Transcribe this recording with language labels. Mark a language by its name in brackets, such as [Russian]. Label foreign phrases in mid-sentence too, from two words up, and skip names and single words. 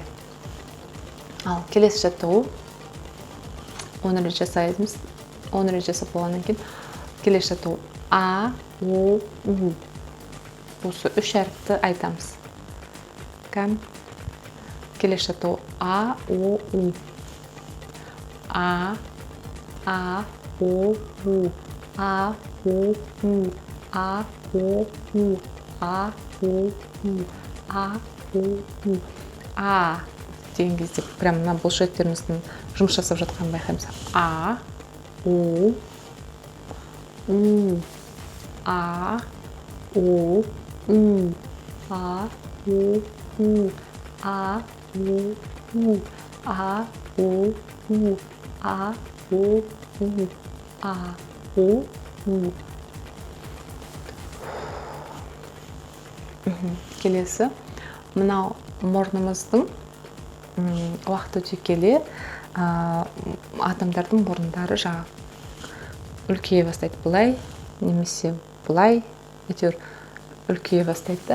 [Kazakh] Ал келесі жаттығу. Оны рет жасаймыз. Оны рет жасап болғаннан кейін келесі жаттығу А, О, У. Осы үш әріпті айтамыз. Келесі жаттығу А, О, У. А, О, У. А, О, У. А, О, У. А, О, У. А, О, У. А деген кезде прям мына бұлшеттеріміздің жұмыс жасап жатқанын байқаймыз. А, О, У. А, О, У. А, О, У. А, О, У. А, О, У. А, О, У. А, О, У. Келесі, мынау мұрнымыздың уақыт өте келе адамдардың мұрындары жаңа үлкейе бастайды. Бұлай немесе бұлай, әйтеуір үлкейе бастайды.